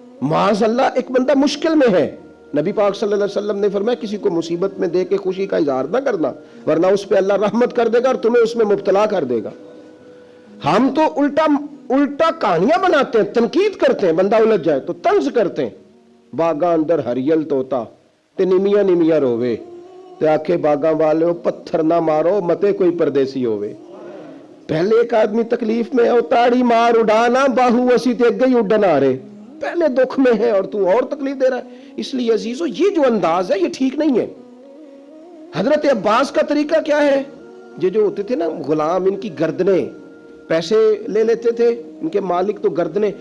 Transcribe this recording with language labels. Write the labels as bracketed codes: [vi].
[ur] معاذ اللہ، ایک بندہ مشکل میں ہے، نبی پاک صلی اللہ علیہ وسلم نے فرمایا کسی کو مصیبت میں دیکھ کے خوشی کا اظہار نہ کرنا، ورنہ اس پہ اللہ رحمت کر دے گا اور تمہیں اس میں مبتلا کر دے گا. ہم تو الٹا کہانیاں بناتے ہیں، تنقید کرتے ہیں، بندہ الجھ جائے تو طنز کرتے ہیں. [pa] باغاں اندر ہریل توتا تے نمیا نمیا روے تے آکھے باغاں والے پتھر نہ مارو متے کوئی پردیسی ہوئے. [ur] پہلے ایک آدمی تکلیف میں ہے، [pa] تاڑی مار اڑانا باہو اسی تے گئی اڈن آ رہے، [ur] پہلے دکھ میں ہے اور تو اور تکلیف دے رہا ہے. اس لیے عزیزو یہ جو انداز ہے یہ ٹھیک نہیں ہے. حضرت عباس کا طریقہ کیا ہے؟ یہ جو ہوتے تھے نا غلام، ان کی گردنیں، پیسے لے لیتے تھے ان کے مالک تو گردنیں.